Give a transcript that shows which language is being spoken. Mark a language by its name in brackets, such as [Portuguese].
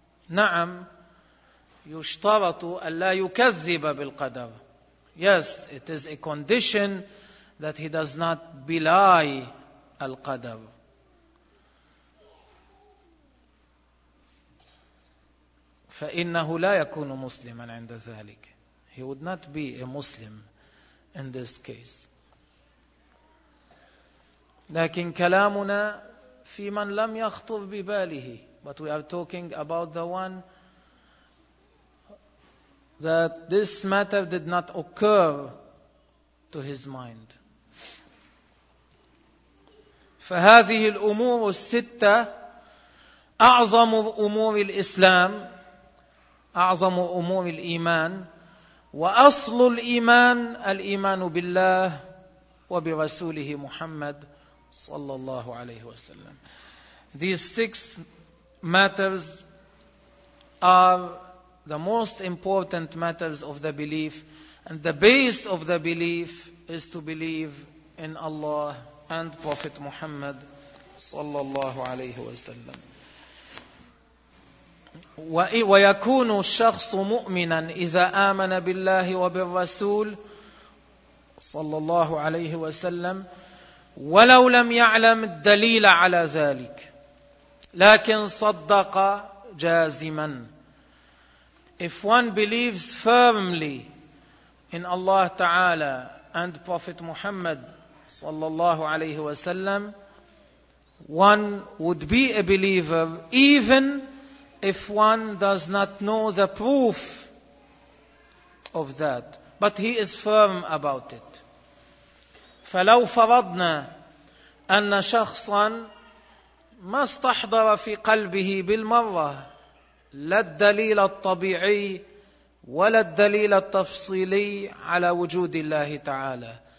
[Arabic] Na'am. يشترط أن لا يكذب بالقدر. [English] Yes, it is a condition that he does not belie القدر. [Arabic] فإنه لا يكون مسلما عند ذلك. [English] He would not be a Muslim in this case. [Arabic] لكن كلامنا في من لم يخطر بباله. [English] But we are talking about the one that this matter did not occur to his mind. [Arabic] فهذه الأمور الستة أعظم أمور الإسلام, أعظم أمور الإيمان, وأصل الإيمان, الإيمان بالله وبرسوله محمد صلى الله عليه وسلم. [English] These six matters are the most important matters of the belief, and the base of the belief is to believe in Allah and Prophet Muhammad sallallahu alayhi wa sallam. [Arabic] ويكون الشخص مؤمنا إذا آمن بالله وبالرسول صلى الله عليه وسلم ولو لم يعلم الدليل على ذلك, لكن صدق جازما. [English] If one believes firmly in Allah Ta'ala and Prophet Muhammad sallallahu alayhi wa sallam, one would be a believer even if one does not know the proof of that. But he is firm about it. [Arabic] فَلَوْ فَرَضْنَا أَنَّ شَخْصًا مَا اسْتَحْضَرَ فِي قَلْبِهِ بِالْمَرَّةِ لا الدليل الطبيعي ولا الدليل التفصيلي على وجود الله تعالى,